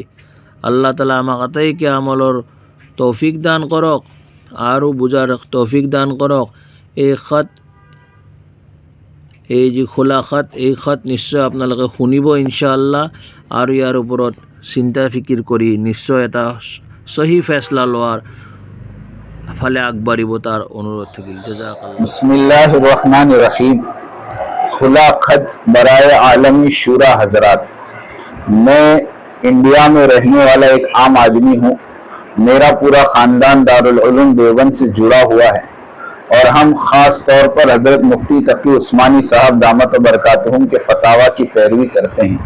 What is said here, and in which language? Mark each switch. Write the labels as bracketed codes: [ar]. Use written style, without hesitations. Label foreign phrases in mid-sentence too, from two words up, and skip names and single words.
[as] আল্লাহ তালা আমাক আটাইকে আমলৰ তৌফিক দান কৰক আৰু বুজাৰ তৌফিক দান কৰক। এই যি খোলা খাত, এই খাত নিশ্চয় আপোনালোকে শুনিব ইনশাআল্লাহ, আৰু ইয়াৰ ওপৰত চিন্তা ফিকিৰ কৰি নিশ্চয় এটা সহি ফেচলা লোৱাৰ ফালে আগবাঢ়িব তাৰ অনুৰোধ থাকিল। জাযাকাল্লাহ। [ar] بسم الله الرحمن الرحيم. [ur] کھلا خط برائے عالمی شوریٰ حضرات، میں انڈیا میں رہنے والا ایک عام آدمی ہوں. میرا پورا خاندان دارالعلوم دیوبند سے جڑا ہوا ہے اور ہم خاص طور پر حضرت مفتی تقی عثمانی صاحب [ar] دامت و برکاتہم [ur] کے فتاویٰ کی پیروی کرتے ہیں.